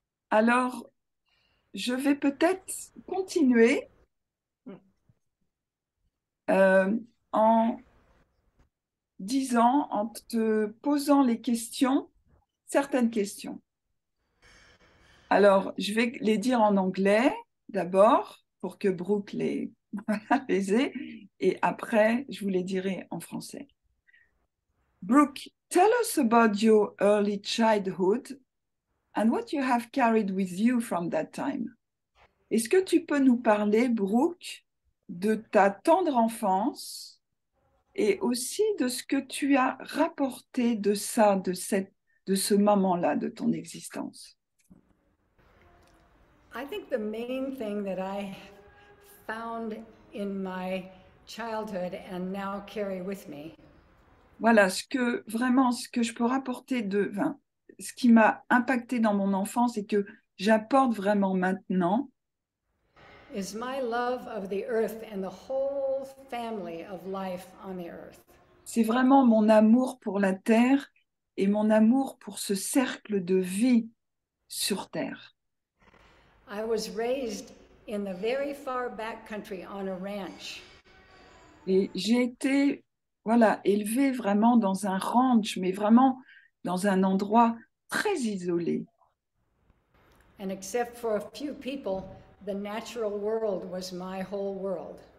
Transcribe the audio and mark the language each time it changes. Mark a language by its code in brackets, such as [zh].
[fr] Alors, je vais peut-être continuer euh, en disant, en te posant les questions, certaines questions. Alors, je vais les dire en anglais d'abord pour que Brooke les, les ait, et après, je vous les dirai en français. [en] Brooke, tell us about your early childhood and what you have carried with you from that time. [fr] Est-ce que tu peux nous parler, Brooke, de ta tendre enfance et aussi de ce que tu as rapporté de ça, de ce moment-là de ton existence? [en] I think the main thing that I found in my childhood and now carry with me [fr] Voilà, ce que je peux rapporter enfin, ce qui m'a impacté dans mon enfance et que j'apporte vraiment maintenant, [en] is my love of the earth and the whole family of life on the earth. [fr] c'est vraiment mon amour pour la terre et mon amour pour ce cercle de vie sur terre. [en] I was raised in the very far back country on a ranch. [fr] Et j'ai été, voilà, élevée vraiment dans un ranch, mais vraiment dans un endroit très isolé. [en] And except for a few people, the natural world was my whole world.